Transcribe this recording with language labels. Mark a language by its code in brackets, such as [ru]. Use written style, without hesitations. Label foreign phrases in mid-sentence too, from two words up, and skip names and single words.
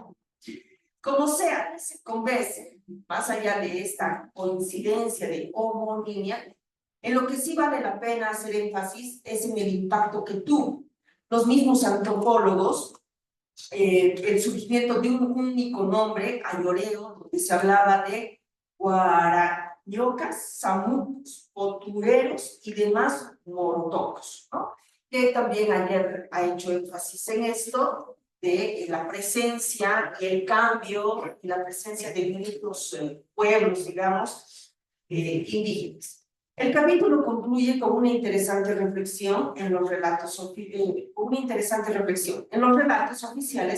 [es] Como sea, se convence, más allá de esta coincidencia de homonimia, en lo que sí vale la pena hacer énfasis es en el impacto que tuvo. Los mismos antropólogos, el surgimiento de un único nombre, ayoreo, donde se hablaba de guarayocas, samucos, potureros y demás morotocos, ¿no? Que también ayer ha hecho énfasis en esto, de la presencia y el cambio y la presencia de muchos pueblos, digamos, indígenas. El capítulo concluye con una interesante reflexión en los relatos oficiales.